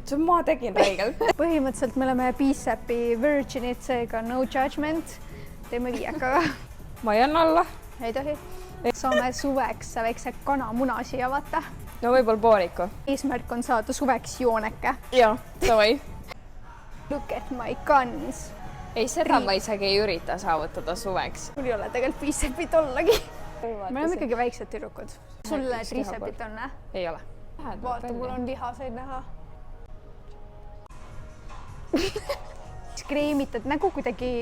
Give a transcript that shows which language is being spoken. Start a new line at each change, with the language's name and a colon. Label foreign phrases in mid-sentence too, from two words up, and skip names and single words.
Estonian: See ma tegin räigelt. Põhimõtteliselt me oleme bicepi virginid, seega
English: no judgment.
Estonian: Teeme 5-ga. Ma jään alla. Ei tohi. Saame suveks väikse kanamuna siia vaata. No võib-olla pooliku. Eesmärk on saada suveks jooneke. Jaa, davai.
English: Look at my guns.
Estonian: Ei, seda ma isegi ei ürita saavutada suveks. Mul ei ole tegelikult bicepit ollagi. Me oleme ikkagi väiksed tüdrukud. Sulle tricepit on, ne? Ei ole. Vaata, mul on lihaseid näha. Kreemitad nägu kuidagi on teistmoodi.